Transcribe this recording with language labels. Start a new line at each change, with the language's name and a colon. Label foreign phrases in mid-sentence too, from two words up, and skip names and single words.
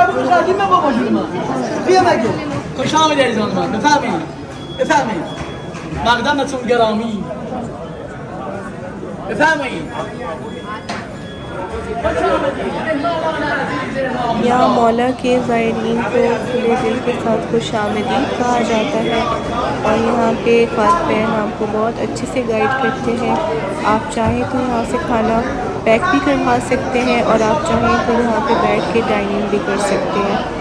Persian: خواهدیم من با وجود من بیا مگه خوش آمدید عزیزان من بفرمایید بفرمایید مقدمتون گرامی بفرمایید
Urdu: یہاں مولا کے زائرین کو کھلے دل کے ساتھ خوش آمدید کہا جاتا ہے اور یہاں پہ خواتین آپ کو بہت اچھے سے گائیڈ کرتے ہیں. آپ چاہیں تو یہاں سے کھانا پیک بھی کروا سکتے ہیں اور آپ چاہیں تو یہاں پہ بیٹھ کے ڈائننگ بھی کر سکتے ہیں.